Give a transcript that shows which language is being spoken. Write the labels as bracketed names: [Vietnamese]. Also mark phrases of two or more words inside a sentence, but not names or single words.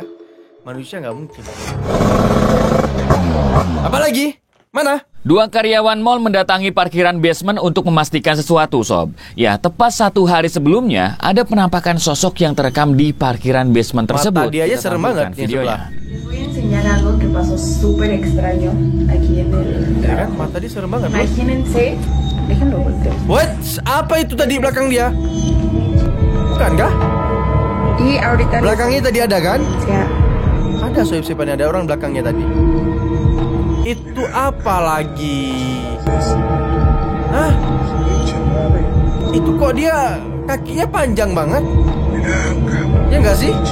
[Indonesian] Manusia nggak mungkin. Apalagi? Mana? 2 karyawan mall mendatangi parkiran basement untuk memastikan sesuatu, Sob. Ya, tepat 1 hari sebelumnya, ada penampakan sosok yang terekam di parkiran basement tersebut. Mata dia aja Kita serem tampilkan banget yang videonya. sebelah. [Spanish] Les voy a enseñar algo que pasó súper extraño aquí en el [Indonesian] Ya kan? Mata dia serem banget, bro. [Spanish] Imagínense, déjenlo volteo. [English] What? [Indonesian] Apa itu tadi belakang dia? Bukan kah? [Spanish] Y ahorita [Indonesian] Belakangnya tadi ada kan? ya, Ada sohib-sohib aneh, ada orang belakangnya tadi. Itu apa lagi? Hah? Itu kok dia kakinya panjang banget? Ya nggak sih?